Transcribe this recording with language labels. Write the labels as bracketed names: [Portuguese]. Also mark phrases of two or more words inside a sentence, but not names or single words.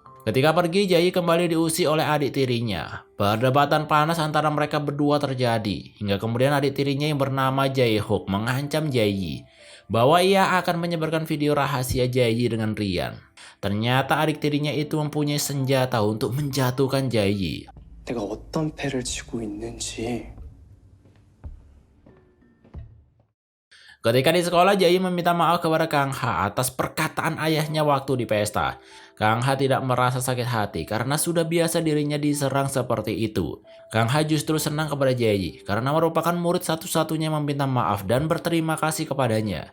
[Indonesian] Ketika pergi, Jayi kembali diusir oleh adik tirinya. Perdebatan panas antara mereka berdua terjadi, hingga kemudian adik tirinya yang bernama Jae-hook mengancam Jayi bahwa ia akan menyebarkan video rahasia Jayi dengan Rian. Ternyata adik tirinya itu mempunyai senjata untuk menjatuhkan Jayi. [Korean] 내가 어떤 패를 쥐고 있는지 [Indonesian] Ketika di sekolah, Jayi meminta maaf kepada Kang Ha atas perkataan ayahnya waktu di pesta. Kang Ha tidak merasa sakit hati karena sudah biasa dirinya diserang seperti itu. Kang Ha justru senang kepada Jayi karena merupakan murid satu-satunya yang meminta maaf dan berterima kasih kepadanya.